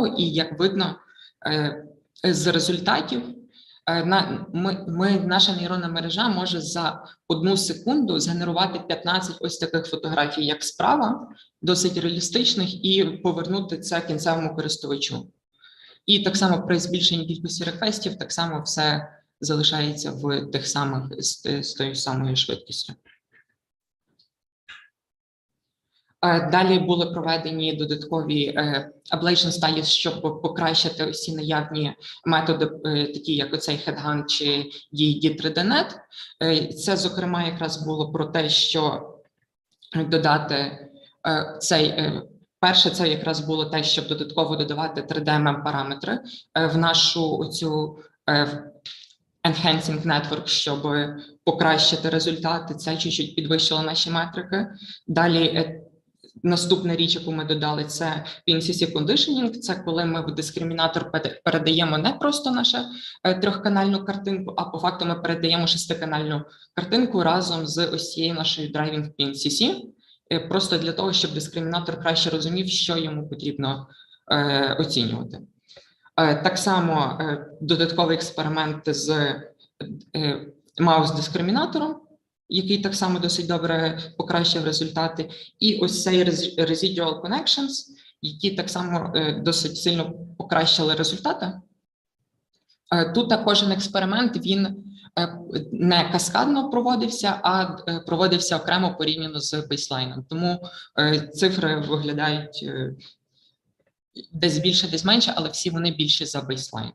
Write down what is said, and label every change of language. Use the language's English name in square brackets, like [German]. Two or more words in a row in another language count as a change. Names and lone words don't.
[Ukrainian] І як видно з результатів, наша нейронна мережа може за 1 секунду згенерувати 15 ось таких фотографій, як справа, досить реалістичних, і повернути це кінцевому користувачу. І так само при збільшенні кількості реквестів, так само все залишається в тих самих, з тою самою швидкістю. Далі були проведені додаткові [English] ablation studies, [Ukrainian] щоб покращити усі наявні методи, такі як оцей headhunt чи D3D-net. Це, зокрема, якраз було про те, що додати перше, це якраз було те, щоб додатково додавати 3D-параметри в нашу оцю [English] enhancing network, [Ukrainian] щоб покращити результати. Це чуть-чуть підвищило наші метрики. Далі Наступна річ, яку ми додали, це [English] PNCC conditioning. [Ukrainian] Це коли ми в дискримінатор передаємо не просто нашу трьохканальну картинку, а по факту ми передаємо шестиканальну картинку разом з ось цією нашою [English] driving PNCC, [Ukrainian] просто для того, щоб дискримінатор краще розумів, що йому потрібно оцінювати. Так само додатковий експеримент з маус-дискримінатором, який так само досить добре покращив результати, і ось цей [English] residual connections, [Ukrainian] які так само досить сильно покращили результати. Тут кожен експеримент, він не каскадно проводився, а проводився окремо порівняно з бейслайном. Тому цифри виглядають десь більше, десь менше, але всі вони більші за бейслайн.